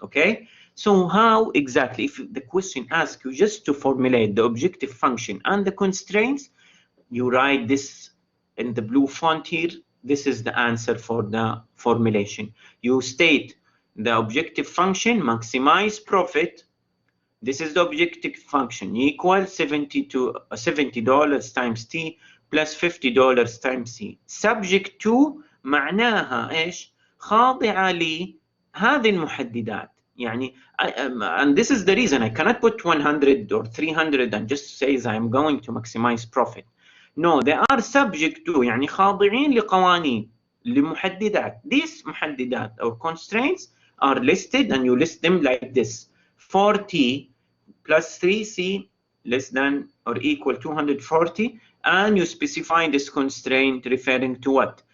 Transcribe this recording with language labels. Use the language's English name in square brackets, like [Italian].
[English] Okay, so how exactly, if the question asks you just to formulate the objective function and the constraints, you write this in the blue font here. This is the answer for the formulation. You state the objective function, maximize profit. This is the objective function, equal $70 times T plus $50 times C. Subject to [Arabic] معناها إيش؟ خاضعة لهذه المحددات. [English] يعني and this is the reason I cannot put 100 or 300 and just say I'm going to maximize profit. No, they are subject to, [Arabic] يعني خاضعين لقوانين لمحددات. [English] These محددات or constraints are listed, and you list them like this: 4T plus 3C less than or equal 240, and you specify this constraint referring to what?